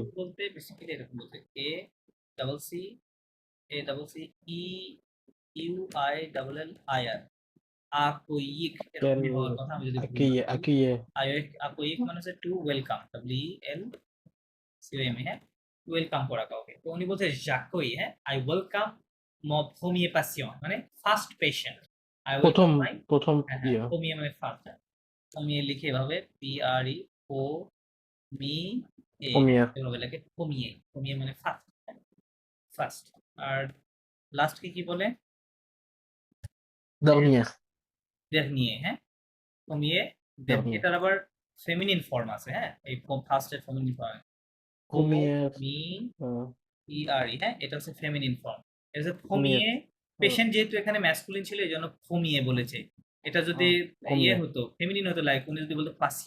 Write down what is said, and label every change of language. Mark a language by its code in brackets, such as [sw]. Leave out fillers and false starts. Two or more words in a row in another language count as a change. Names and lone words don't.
[bn] বলতে বেসিক্যালি এরকম বলতে এ ডাবল সি ই ইউ আই ডাবল এল আই আর আকইক এরকম [fr] Quel [bn] হওয়ার কথা আমি যদি ভুল না [fr] accueillir, [bn] করি। [fr] accueillir. [bn] আকইক মানে হচ্ছে [en] to welcome, [bn] WELCOME, হ্যাঁ? ওয়েলকাম করা কাউকে। তো উনি বলছে যাকই, হ্যাঁ? [en] I welcome [fr] mon premier patient, [bn] মানে [en] first patient. I welcome my, [bn] প্রথম হ্যাঁ ইয়ে। premier মানে ফার্স্ট, হ্যাঁ? premier লিখে এভাবে PRE ও মি এ [fr] Premier. [bn] এভাবে লেখে premier মানে ফার্স্ট। আর লাস্ট কি বলে? [fr] Dernière. dernier, হ্যাঁ? premier, Dernier. [bn] এটার আবার [en] feminine form [bn] আছে, হ্যাঁ? এই ফার্স্টের ফেমিনিন ফর্ম [fr] Première. [bn] মি euh, ERE, হ্যাঁ? এটা হচ্ছে [en] feminine form. [bn] এটা হচ্ছে [fr] Premier. [bn] ফমিয়ে, পেশেন্ট যেহেতু এখানে ম্যাসকুলিন ছিল এজন্য ফমিয়ে বলেছে। এটা যদি ইয়ে [fr] Première. [bn] হতো, ফেমিনিন হতো, লাইক উনি যদি বলতো পাসিয়ন,